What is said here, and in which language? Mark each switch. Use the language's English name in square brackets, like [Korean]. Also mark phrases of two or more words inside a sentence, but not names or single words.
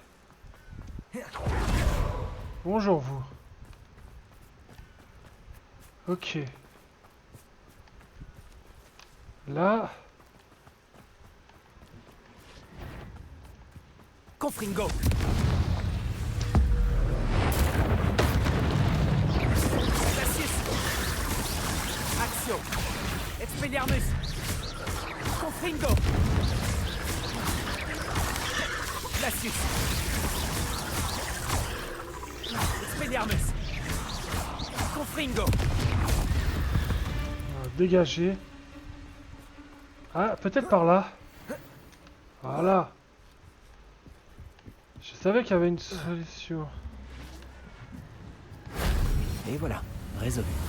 [French] Bonjour vous. Ok. Là. Confringo. Glacius. Accio. Expelliarmus. Confringo. Glacius. Expelliarmus. Confringo. Dégager. Ah, peut-être par là. Voilà. Je savais qu'il y avait une solution. Et voilà, résolu.